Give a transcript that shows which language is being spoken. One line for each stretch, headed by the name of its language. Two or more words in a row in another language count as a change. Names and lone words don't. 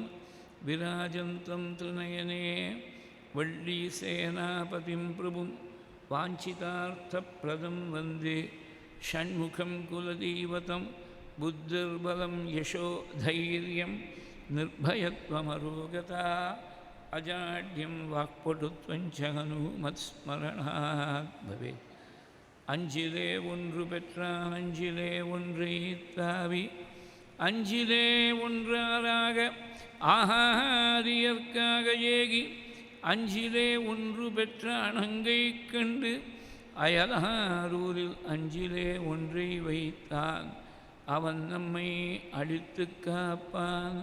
Sanskrit: विराजन्तं त्रिनयने वल्लीसेनापतिं प्रभुं वाञ्छितार्थप्रदं वन्दे षण्मुखं कुलदैवतं। बुद्धिर्बलं यशो धैर्यं निर्भयत्वमरोगता अजाड्यं वाक्पटुत्वञ्च हनुमत्स्मरणात् भवेत्।
Tamil: அஞ்சிலே ஒன்று பெற்றான் அஞ்சிலே ஒன்றை தாவி அஞ்சிலே ஒன்றாராக ஆகாரியற்காக ஏகி அஞ்சிலே ஒன்று பெற்ற அணங்கை கண்டு அயலாரூரில் அஞ்சிலே ஒன்றை வைத்தான் அவன் நம்மை அழித்து காப்பான்.